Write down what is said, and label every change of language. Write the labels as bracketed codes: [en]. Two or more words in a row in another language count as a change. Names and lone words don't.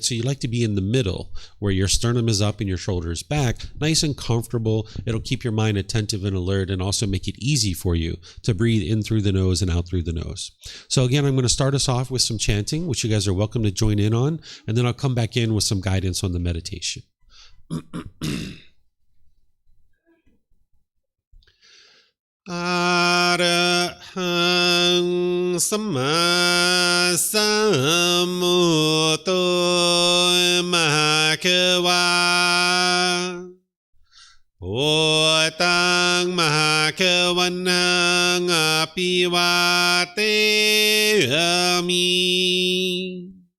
[en] So you like to be in the middle where your sternum is up and your shoulders back, nice and comfortable. It'll keep your mind attentive and alert and also make it easy for you to breathe in through the nose and out through the nose. So again, I'm going to start us off with some chanting, which you guys are welcome to join in on, and then I'll come back in with some guidance on the meditation. [pi] Arahang Samma Sambuddho Mahakawa Wat Tung Mahakawanang Apiwateyami